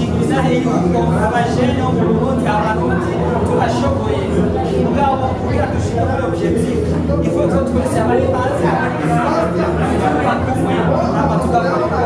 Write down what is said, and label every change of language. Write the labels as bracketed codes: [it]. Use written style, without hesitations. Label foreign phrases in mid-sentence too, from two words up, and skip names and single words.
[rn] inahe yuko abajene bo mu Burundi abarundi turashoboye mugabo kugira dushike kuri objectif [fr] il faut que [rn] twese abari hanze bakumwe n'abatugakorera